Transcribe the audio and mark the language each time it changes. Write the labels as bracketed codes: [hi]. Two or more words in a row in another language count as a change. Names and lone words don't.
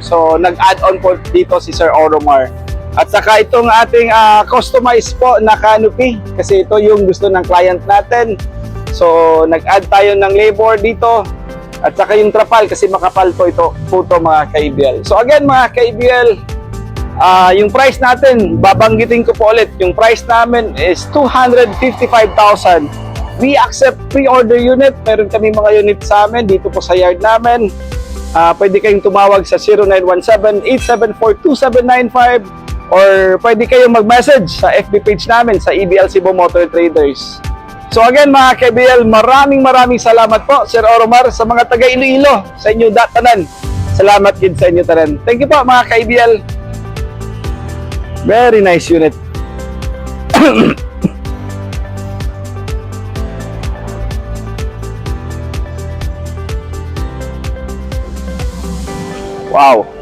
[tl] So nag-add-on po dito si Sir Oromar. At saka itong ating customized po na canopy kasi ito yung gusto ng client natin. So nag-add tayo ng labor dito. At saka yung trapal kasi makapal po ito mga ka-IBL. [en] So again [tl] mga ka-IBL, yung price natin, babanggitin ko po ulit, yung price namin is 255,000. [en] We accept pre-order unit. [tl] Meron kami mga unit sa amin dito po sa yard namin. Pwede kayong tumawag sa 0917-874-2795 or pwede kayong mag-message sa [en] FB page [tl] namin sa EBL Cebu Motor Traders. [en] So again [tl] mga ka-IBL, maraming salamat po Sir Oromar sa mga taga Iloilo, sa inyo datanan. [hil] Salamat din sa inyo tanan. [en] Thank you [tl] po mga ka-IBL. [en] Very nice unit. Wow.